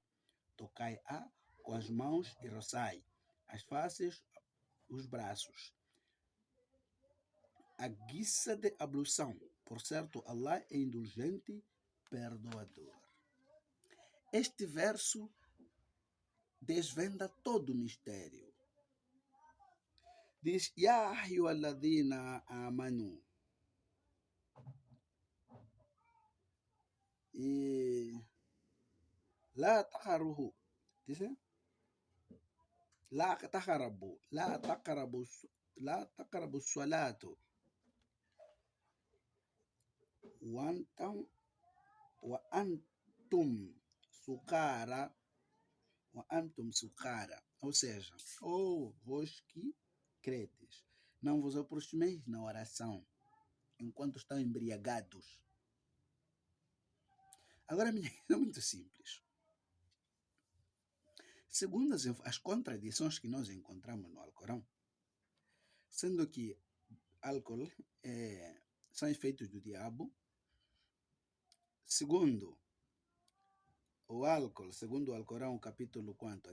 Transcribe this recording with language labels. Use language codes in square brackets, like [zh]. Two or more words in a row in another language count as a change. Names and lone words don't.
[pt] Tocai-a com as mãos e roçai as faces, os braços. A guisa de ablução. Por certo, Allah é indulgente, perdoador. Este verso desvenda todo o mistério. Diz, [ar] يا أيها الذين آمنوا. E لا تقربوه. Diz, لا تقربوا. لا تقربوا الصلاة. وأنتم سكارى. وأنتم سكارى. [pt] Ou seja, vós que credes, não vos aproximeis na oração enquanto estão embriagados. Agora, minha questão é muito simples. Segundo as contradições que nós encontramos no Alcorão, sendo que álcool são efeitos do diabo, segundo o álcool, segundo o Alcorão, capítulo quanto?